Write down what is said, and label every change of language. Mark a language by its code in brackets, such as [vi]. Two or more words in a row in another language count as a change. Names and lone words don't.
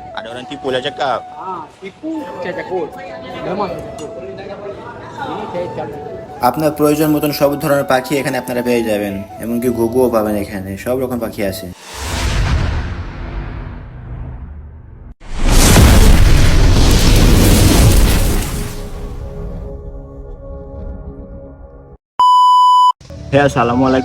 [ms] Ada orang tipu lah cakap. Tipu saya takut. Memang saya takut. Ini saya cari. [bn] আপনার প্রয়োজন মতন সব ধরনের পাখি এখানে আপনারা পেয়ে যাবেন, এমনকি ঘুঘুও পাবেন এখানে, সব রকম পাখি আছে। হ্যাঁ, আসসালামু আলাইকুম।